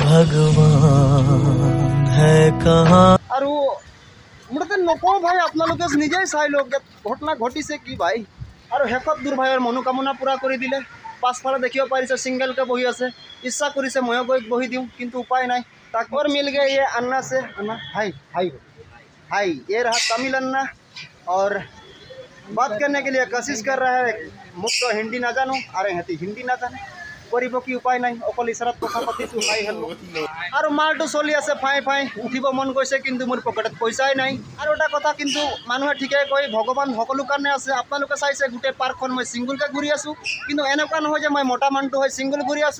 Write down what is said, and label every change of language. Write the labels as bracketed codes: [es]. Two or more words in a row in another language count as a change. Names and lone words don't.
[as] আৰু মোৰ তাতে নকওঁ ভাই আপোনালোকে নিজেই চাই লওক ইয়াত ঘটনা ঘটিছে কি ভাই আৰু শেষত দূৰ ভাইৰ মনোকামনা পূৰা কৰি দিলে পাছফালে দেখিব পাৰিছে ছিংগলকৈ বহি আছে ইচ্ছা কৰিছে ময়ো গৈ বহি দিওঁ কিন্তু উপায় নাই [hi] तक और मिल गए ये अन्ना से। अन्ना हाय हाय हाय, ये रहा तमिल अन्ना और बात करने के लिए कोशिश कर रहा है। मुझ तो हिंदी ना जानूँ, अरे हती हिंदी ना जाने [as] কৰিব কি উপায় নাই, অকল ইশাৰাত কথা পাতিছোঁ। [en] hi hello' [as] আৰু মালটো চলি আছে ফাই ফাই, উঠিব মন গৈছে কিন্তু মোৰ পকেটত পইচাই নাই। আৰু এটা কথা কিন্তু মানুহে ঠিকেই কয় ভগৱান সকলো কাৰণে আছে। আপোনালোকে চাইছে গোটেই পাৰ্কখন মই ছিংগুলকৈ ঘূৰি আছোঁ, কিন্তু এনেকুৱা নহয় যে মই মতা মানুহটো হৈ ছিংগুল ঘূৰি আছোঁ।